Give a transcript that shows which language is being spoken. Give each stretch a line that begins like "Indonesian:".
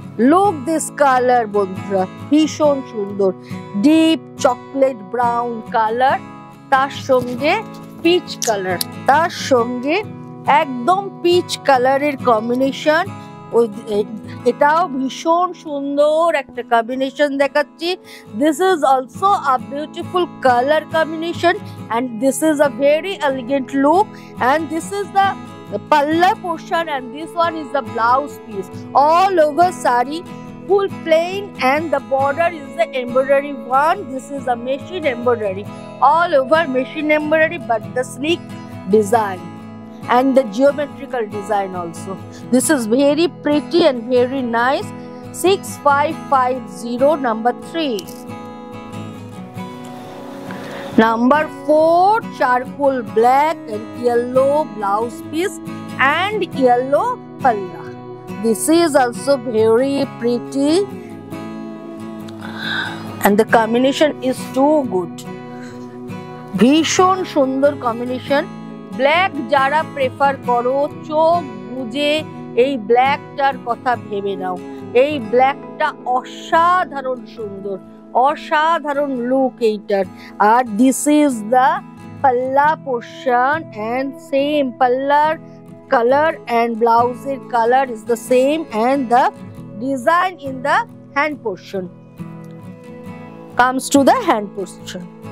Bangla: Look this colour বন্ধুরা, ভীষণ সুন্দর, ডিপ চকলেট ব্রাউন কালার, তার সঙ্গে পিচ কালার, তার সঙ্গে একদম পিচ কালারের কম্বিনেশন। এটাও ভীষণ সুন্দর একটা কম্বিনেশন দেখাচ্ছি।
English: This is also a beautiful colour combination and this is a very elegant look, and this is the palla portion, and this one is the blouse piece. All over sari, full plain, and the border is the embroidery one. This is a machine embroidery, all over machine embroidery, but the sleek design and the geometrical design also. This is very pretty and very nice. 6550, number 3. Number 4, charcoal black and yellow blouse piece and yellow palla. This is also very pretty and the combination is too good.
Bangla: ভীষণ সুন্দর combination. Black যারা prefer করো চোখ বুজে এই ব্ল্যাকটার কথা ভেবে নাও। এই ব্ল্যাকটা অসাধারণ সুন্দর, অসাধারণ লুক এইটার।
English: আর this is the palla portion, and same পাল্লার colour and ব্লাউজের colour is the same, and the design in the hand portion comes to the hand portion.